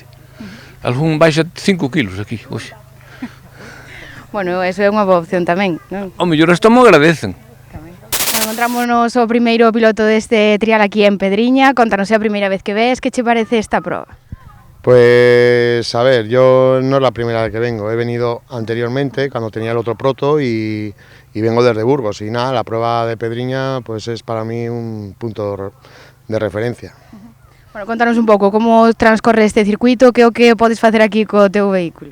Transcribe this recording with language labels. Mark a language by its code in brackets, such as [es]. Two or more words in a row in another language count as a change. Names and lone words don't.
[gl] Algún baixa 5 kilos aquí, hoxe. Bueno, eso é unha boa opción tamén, non? O mellor isto me agradecen. Encontrámonos o primeiro piloto deste trial aquí en Pedriña. Contanos, é a primeira vez que ves, que che parece esta proba? [es] Pues a ver, yo no es la primera vez que vengo, he venido anteriormente cuando tenía el otro proto y vengo desde Burgos y nada, la prueba de Pedriña pues es para mí un punto de referencia. [gl] Bueno, contanos un pouco como transcorre este circuito, que o que podes facer aquí co teu vehículo?